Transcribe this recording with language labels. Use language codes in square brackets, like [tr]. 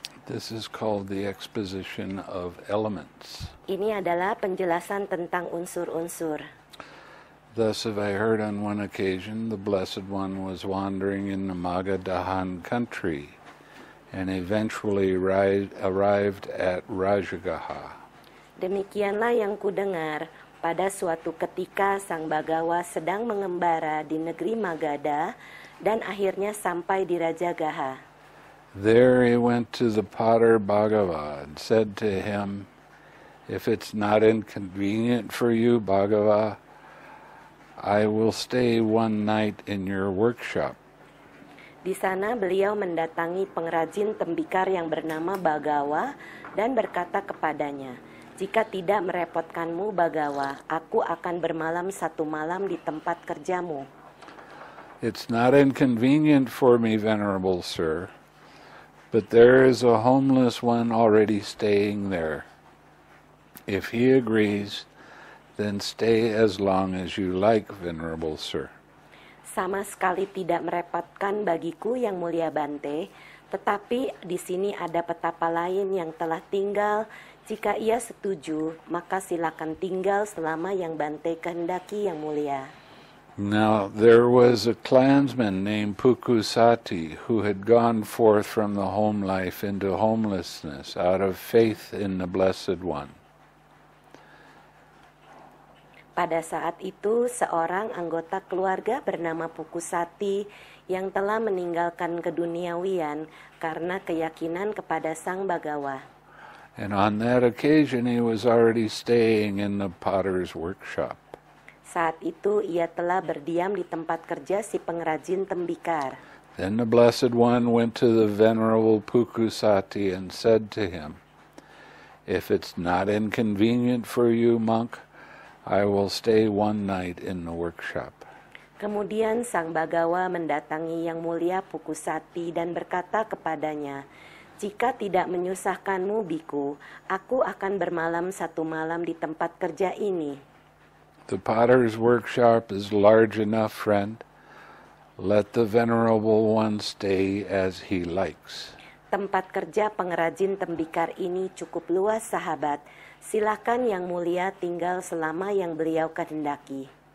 [en] This is called the exposition of elements. [id] Ini adalah penjelasan tentang unsur-unsur. [en] Thus have I heard on one occasion the Blessed One was wandering in the Magadhan country and eventually arrived at Rajagaha. [id] Demikianlah yang kudengar, pada suatu ketika Sang Bagawa sedang mengembara di negeri Magadha dan akhirnya sampai di Rajagaha. [en] There he went to the potter Bhagava and said to him, "If it's not inconvenient for you, Bhagava, I will stay one night in your workshop." [id] Di sana beliau mendatangi pengrajin tembikar yang bernama Bagawa dan berkata kepadanya, "Jika tidak merepotkanmu, Bagawa, aku akan bermalam satu malam di tempat kerjamu." [en] It's not inconvenient for me, Venerable Sir, but there is a homeless one already staying there. If he agrees, then stay as long as you like, Venerable Sir. [id] Sama sekali tidak merepotkan bagiku yang mulia Bante, tetapi di sini ada petapa lain yang telah tinggal. Jika ia setuju, maka silakan tinggal selama yang Bante kehendaki yang mulia. [en] Now there was a clansman named Pukusati who had gone forth from the home life into homelessness out of faith in the Blessed One. [id] Pada saat itu, seorang anggota keluarga bernama Pukusati yang telah meninggalkan keduniawian karena keyakinan kepada Sang Bagawa. [en] And on that occasion he was already staying in the potter's workshop. [id] Saat itu ia telah berdiam di tempat kerja si pengrajin tembikar. [en] Then the Blessed One went to the Venerable Pukusati and said to him, "If it's not inconvenient for you, monk, I will stay one night in the workshop." [id] Kemudian Sang Bagawa mendatangi yang mulia Pukusati dan berkata kepadanya, "Jika tidak menyusahkanmu, biku, aku akan bermalam satu malam di tempat kerja ini." [en] The potter's workshop is large enough, friend. Let the Venerable One stay as he likes. [id] Tempat kerja pengrajin tembikar ini cukup luas, sahabat. Silakan yang mulia tinggal selama yang beliau kehendaki.